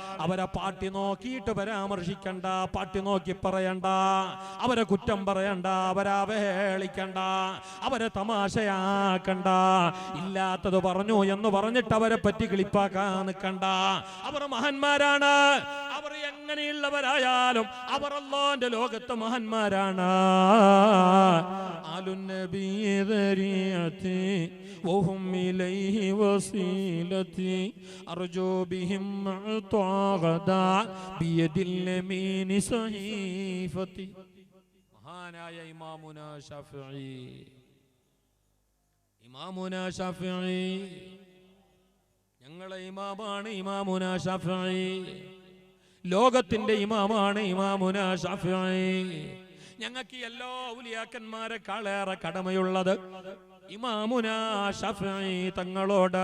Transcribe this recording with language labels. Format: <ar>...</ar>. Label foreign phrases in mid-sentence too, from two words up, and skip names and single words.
<ml>അവരെ പാട്ടി നോക്കിയിട്ട് പരാമർശിക്കണ്ട, പാട്ടി നോക്കി പറയണ്ട, അവരെ കുറ്റം പറയണ്ട, അവരെ അവഹേളിക്കണ്ട, അവരെ തമാശയാക്കണ്ട. ഇല്ലാത്തത് പറഞ്ഞു എന്ന് പറഞ്ഞിട്ട് അവരെ പറ്റി കിളിപ്പാക്കാൻ നിൽക്കണ്ട. അവർ മഹാന്മാരാണ്. അവർ എങ്ങനെയുള്ളവരായാലും അവർ അല്ലാഹുവിന്റെ ലോകത്ത് മഹാന്മാരാണ്.</ml> <ar>وهم إليه وسيلتي أرجو بهم غدا بيد اليمين صحيفتي.</ar> <ml>മഹാനായ ഇമാമുന ഷാഫിഈ, ഇമാമുന ഷാഫിഈ ഞങ്ങളെ ഇമാമാണ്. ഇമാമുന ഷാഫിഈ ലോകത്തിന്റെ ഇമാമാണ്. ഇമാമുന ഷാഫിഈ ഞങ്ങൾക്ക് എല്ലാ ഔലിയാക്കന്മാരെക്കാളേറെ കടമയുള്ളത് ഇമാമുന ഷാഫിഈ തങ്ങളോട്.</ml>